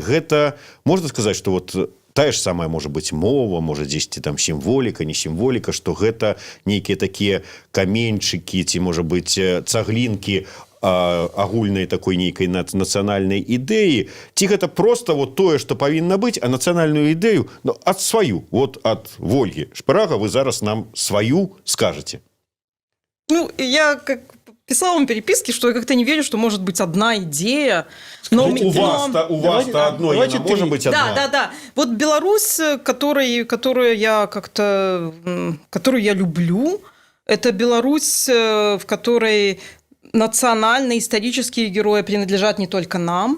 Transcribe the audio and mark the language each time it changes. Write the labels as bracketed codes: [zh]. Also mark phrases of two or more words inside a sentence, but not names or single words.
[be] Гэта, можна сказаць, што вот тая ж самая можа быць мова, можа дзесьці там сімволіка, не сімволіка, што гэта нейкія такія каменьчыкі, ці, можа быць, цаглінкі агульнай такой нейкай нацыянальнай ідэі, ці гэта просто вот тое, што павінна быць, а нацыянальную ідэю, ну, ад сваю, вот ад Вольгі Шпарага вы зараз нам сваю скажаце. [ru] Ну, я как писала вам переписки, что я как-то не верю, что может быть одна идея. Но У вас-то одно, давайте может быть одна. Да. Вот Беларусь, которую я люблю, это Беларусь, в которой национальные исторические герои принадлежат не только нам.